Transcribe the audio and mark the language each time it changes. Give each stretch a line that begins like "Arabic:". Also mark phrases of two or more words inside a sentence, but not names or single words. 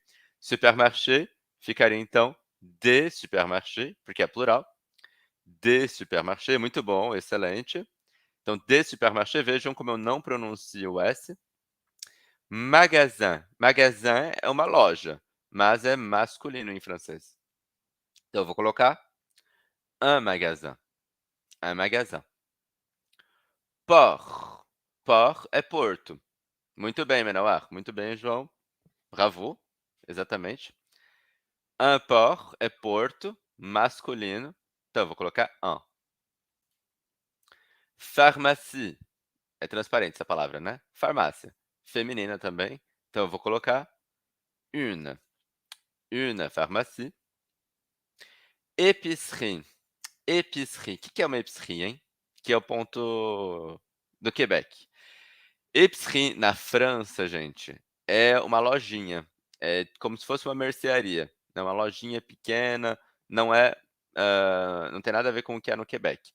Portuguese: Supermarché ficaria então
French: de supermarché,
Portuguese: porque é plural.
French: De supermarché,
Portuguese: muito bom, excelente. Então,
French: de supermarché,
Portuguese: vejam como eu não pronuncio o S. Magasin. Magasin é uma loja, mas é masculino em francês. Então eu vou colocar
French: un magasin. Un magasin. Port.
Portuguese: Port é porto. Muito bem, Menauar. Muito bem, João. Bravo. Exatamente.
French: Un port
Portuguese: é porto, masculino. Então eu vou colocar un. Pharmacie. É transparente essa palavra, né? Farmácia. Feminina também. Então eu vou colocar une.
French: Une pharmacie. Épicerie. Épicerie.
Portuguese: O que é uma épicerie, hein? Que é o ponto do Quebec. Épicerie na França, gente, é uma lojinha, é como se fosse uma mercearia, é uma lojinha pequena, não é, não tem nada a ver com o que é no Quebec.